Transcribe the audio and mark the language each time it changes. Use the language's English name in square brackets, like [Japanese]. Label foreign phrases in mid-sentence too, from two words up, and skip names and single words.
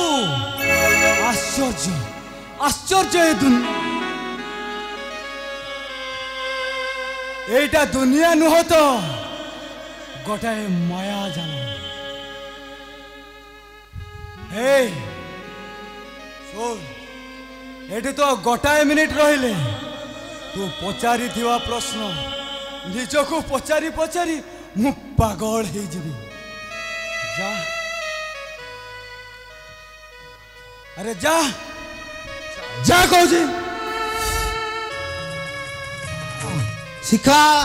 [Odia] ଆଶ୍ଚର୍ଯ୍ୟ ଆଶ୍ଚର୍ଯ୍ୟ ଏ ଦୁନିଆ ଏଟା ଦୁନିଆ ନୁହ ତ ଗୋଟାଏ ମାୟା ଜାନ ହେ ଶୁଣ ଏଟି ତ ଗୋଟାଏ ମିନିଟ ରହିଲେ ତୁ ପଚାରି ଥିବା ପ୍ରଶ୍ନ ନିଜକୁ ପଚାରି ପଚାରି ମୁଁ ପାଗଳ ହେ ଯିବି ଯା ଅରେ ଯା ଯା କୌଜୀ शिखा